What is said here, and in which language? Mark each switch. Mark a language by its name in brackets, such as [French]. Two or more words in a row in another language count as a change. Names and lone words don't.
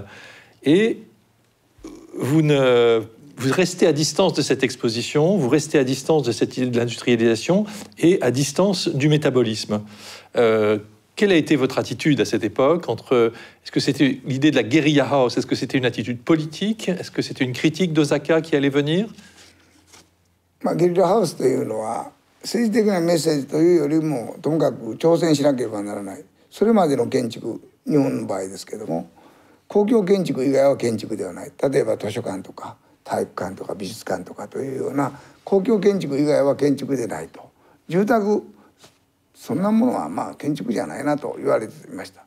[French] Et vous restez à distance de cette exposition, vous restez à distance de cette idée de l'industrialisation et à distance du métabolisme. Quelle a été votre attitude à cette époque est-ce que c'était l'idée de la [English] guérilla house? [French] Est-ce que c'était une attitude politique? Est-ce que c'était une critique d'Osaka qui allait venir? [Japanese] ゲリラハウスというのは政治的なメッセージというよりもともかく挑戦しなければならない、それまでの建築、日本の場合ですけども公共建築以外は建築ではない、例えば図書館とか体育館とか美術館とかというような公共建築以外は建築でないと、住宅そんなものはまあ建築じゃないなと言われていました。